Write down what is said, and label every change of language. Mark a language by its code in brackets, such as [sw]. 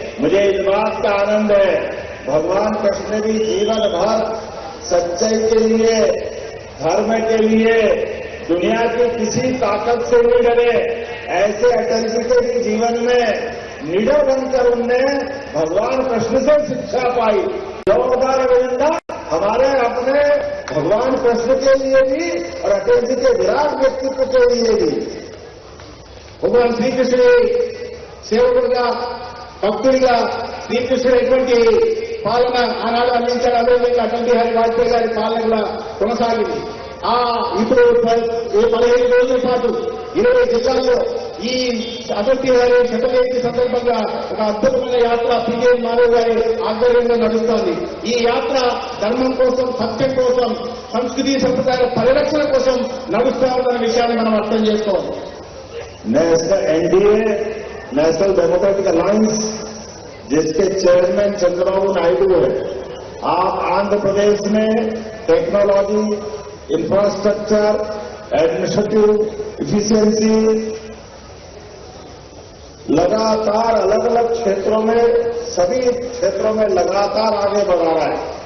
[hi] मुझे इस बात का आनंद है, भगवान कृष्ण भी जीवन भर सच्चाई के लिए, धर्म के लिए दुनिया की किसी ताकत से नहीं डरे. ऐसे अटल जी के भी जीवन में निडर बनकर उनने भगवान कृष्ण से शिक्षा पाई. जोरदार अभिनंदन हमारे अपने भगवान कृष्ण के लिए भी और अटल जी के विराट व्यक्तित्व के लिए भी. [te] భగవాన్ శ్రీకృష్ణుడి సేవకుడిగా, భక్తుడిగా శ్రీకృష్ణుడు ఎటువంటి పాలన ఆనాడు అందించాడు. అదేవిధంగా అటల్ బిహారీ వాజ్పేయి గారి పాలన కూడా కొనసాగింది. ఇప్పుడు 15 రోజుల పాటు 20 జిల్లాల్లో ఈ అటల్ బిహారీ శతజయంతి సందర్భంగా ఒక అద్భుతమైన యాత్ర పీజీఎన్ మాధవ్ గారి ఆధ్వర్యంలో నడుస్తోంది. ఈ యాత్ర ధర్మం కోసం, సత్యం కోసం, సంస్కృతి సంప్రదాయాల పరిరక్షణ కోసం నడుస్తా ఉన్న విషయాన్ని మనం అర్థం చేసుకోవాలి. [hi] एनडीए नेशनल डेमोक्रेटिक अलायंस जिसके चेयरमैन चंद्रबाबू नायडू है, आप आंध्र प्रदेश में टेक्नोलॉजी, इंफ्रास्ट्रक्चर, एडमिनिस्ट्रेटिव इफिशियंसी लगातार अलग अलग क्षेत्रों में, सभी क्षेत्रों में लगातार आगे बढ़ रहा है.